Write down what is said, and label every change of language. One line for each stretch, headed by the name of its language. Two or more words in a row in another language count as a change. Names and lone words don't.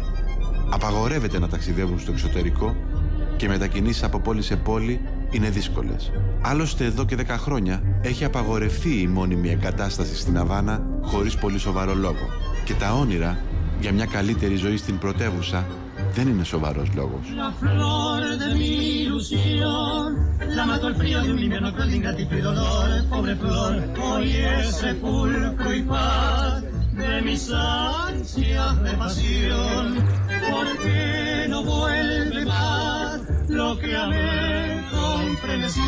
Greek: Απαγορεύεται να ταξιδεύουν στο εξωτερικό και οι μετακινήσεις από πόλη σε πόλη είναι δύσκολες. Άλλωστε, εδώ και 10 χρόνια έχει απαγορευτεί η μόνιμη εγκατάσταση στην Αβάνα χωρίς πολύ σοβαρό λόγο. Και τα όνειρα για μια καλύτερη ζωή στην πρωτεύουσα δεν είναι σοβαρός λόγος.
Spanish: La mató el frío de un invierno cruel de ingratitud y dolor, pobre flor, hoy es sepulcro y paz de mis ansias de pasión. ¿Por qué no vuelve más lo que amé con frenesí?